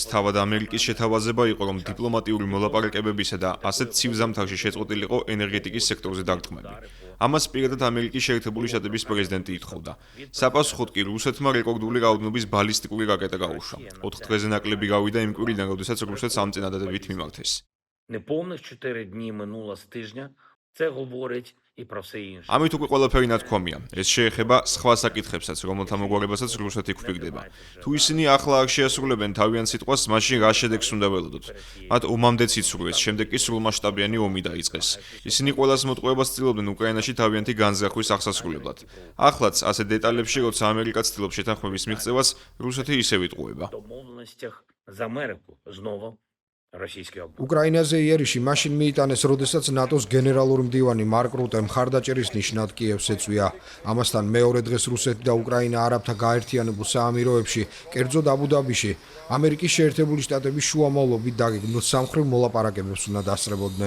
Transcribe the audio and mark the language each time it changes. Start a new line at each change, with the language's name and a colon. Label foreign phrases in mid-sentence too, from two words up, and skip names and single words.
Georgian: თავად ამერიკის შეთავაზება იყო, რომ დიპლომატიური მოლაპარაკებებისა და ასეთ ცივ ზამთარში შეწყვეტილიყო ენერგეტიკის სექტორზე დარტყმები. ამას პირადად ამერიკის შეერთებული შტატების პრეზიდენტი ითხოვდა. საპასუხოდ კი რუსეთმა რეკორდული რაოდენობის ბალისტიკური რაკეტა გაუშვა. 4 დღეზე ნაკლები გავიდა იმ კვირიდან, როდესაც რუსეთს ამ წინადადებით მიმართეს.
Ukrainian: Неповних 4 дні минуло з тижня. Це говорить і про все інше.
Georgian: ამით უკვე ყველაფერი ნათქვამია. ეს შეეხება სხვა საკითხებსაც, რომელთა მოგვარებასაც რუსეთი გვფიქრდება. თუ ისინი ახლა არ შეასრულებენ თავიანთ სიტყვას, მაშინ რა შედეგს უნდა ველოდოთ? მათ ომამდეც იცურვეს, შემდეგ კი სრულმასშტაბიანი ომი დაიწყეს. ისინი ყველას მოტყუებას ცდილობდნენ უკრაინაში თავიანთი განზრახვის აღსასრულებლად. ახლაც ასეთ დეტალებში, როცა ამერიკა ცდილობს შეთანხმების მიღწევას, რუსეთი ისევ იტყუება.
Ukrainian: Домовленостях з Америку знову російські обмеження.
Georgian: უკრაინაზე იერიში მაშინ მიიტანეს, როდესაც ნატოს გენერალური მდივანი მარკ რუტე მხარდაჭერის ნიშნად კიევს ეწვია. ამასთან მეორე დღეს რუსეთი და უკრაინა არაბთა გაერთიანებულ საამიროებში, კერძოდ აბუ-დაბიში, ამერიკის შეერთებული შტატების შუამავლობით დაგეგმილ სამხრივ მოლაპარაკებებს უნდა დასწრებოდნენ.